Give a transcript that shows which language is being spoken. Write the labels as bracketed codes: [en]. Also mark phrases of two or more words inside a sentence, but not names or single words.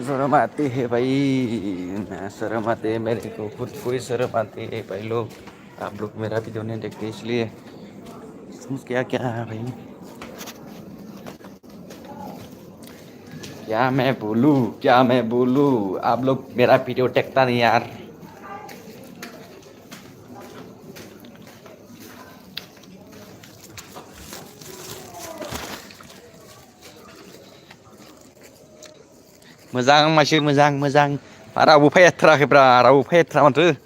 [hi] शर्म आती है भाई, मैं शर्म आते है मेरे को, खुद को ही शर्म आती है भाई. लोग आप लोग मेरा वीडियो नहीं देखते इसलिए समझ क्या क्या है भाई. क्या मैं बोलूँ आप लोग मेरा वीडियो देखता नहीं यार. [brx] मोजां मानसि मोजां रावबो फैथ्राखैब्रा, रावबो फैथ्रा माथो.